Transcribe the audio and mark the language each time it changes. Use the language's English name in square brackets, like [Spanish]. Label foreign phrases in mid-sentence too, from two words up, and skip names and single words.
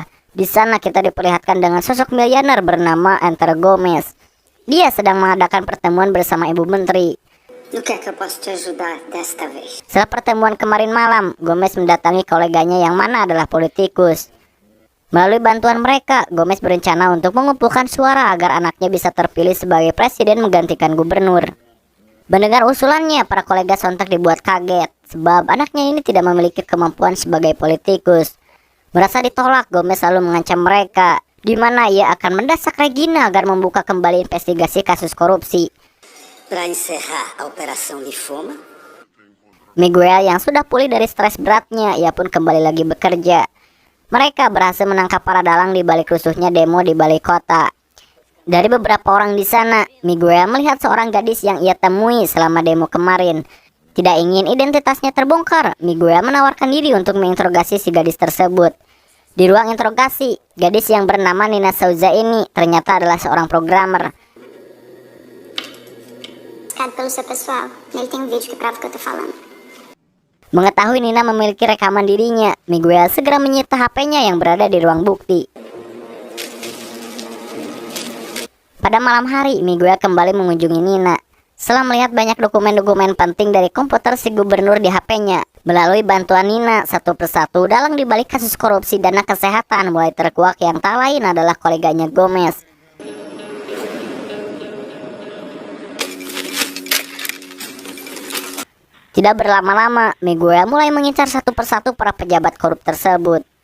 [Indonesian] Di sana kita diperlihatkan dengan sosok miliuner bernama Enter Gomez. Dia sedang mengadakan pertemuan bersama Ibu Menteri. [Portuguese] No que é que eu posso te ajudar desta vez? [Indonesian] Setelah pertemuan kemarin malam, Gomez mendatangi koleganya yang mana adalah politikus. Melalui bantuan mereka, Gomez berencana untuk mengumpulkan suara agar anaknya bisa terpilih sebagai presiden menggantikan gubernur. Mendengar usulannya, para kolega sontak dibuat kaget, sebab anaknya ini tidak memiliki kemampuan sebagai politikus. Merasa ditolak, Gomez lalu mengancam mereka, di mana ia akan mendesak Regina agar membuka kembali investigasi kasus korupsi. [Portuguese] Para encerrar a Operação Lifoma? [Indonesian] Miguel yang sudah pulih dari stres beratnya, ia pun kembali lagi bekerja. Mereka berhasil menangkap para dalang di balik rusuhnya demo di balik kota. Dari beberapa orang di sana, Miguel melihat seorang gadis yang ia temui selama demo kemarin. Tidak ingin identitasnya terbongkar, Miguel menawarkan diri untuk menginterogasi si gadis tersebut. Di ruang interogasi, gadis yang bernama Nina Souza ini ternyata adalah seorang programmer. [Portuguese] Pelo seu pessoal, ele tem vídeo que prova o que eu tô falando. [Indonesian] Mengetahui Nina memiliki rekaman dirinya, Miguel segera menyita HP-nya yang berada di ruang bukti. Pada malam hari, Miguel kembali mengunjungi Nina. Setelah melihat banyak dokumen-dokumen penting dari komputer si gubernur di HP-nya, melalui bantuan Nina, satu persatu dalang di balik kasus korupsi dana kesehatan mulai terkuak yang tak lain adalah koleganya Gomez. Tidak berlama-lama, Miguel mulai mengincar satu persatu para pejabat korup tersebut.